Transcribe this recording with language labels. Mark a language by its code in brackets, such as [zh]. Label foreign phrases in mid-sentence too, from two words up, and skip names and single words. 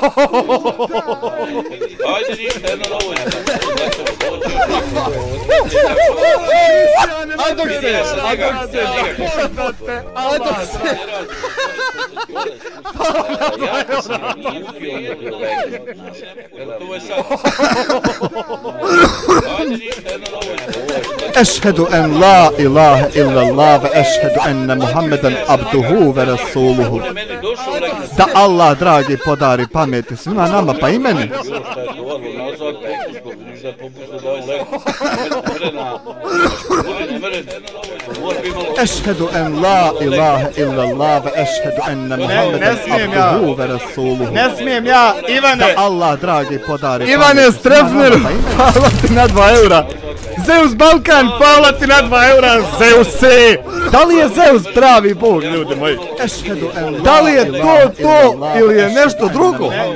[bs] Ajde ništa, jedno novo je. A dok se, da poznate, hvala na 2 eura. Gotovo je sad. [ar] أشهد أن لا إله إلا الله وأشهد أن محمدا عبده ورسوله. [bs] Da Allah dragi podari pameti svima nama pa i meni. [ar] أشهد أن لا إله إلا الله وأشهد أن محمدا عبده ورسوله. [bs] Ne smijem ja, Ivane. Da Allah dragi podari Ivane Strefner, hvala ti na 2 eura. Zeus Balkan, hvala ti na 2 eura, Zeuse! Da li je Zeus pravi bog, ljudi moji? Da li je to ili je nešto drugo?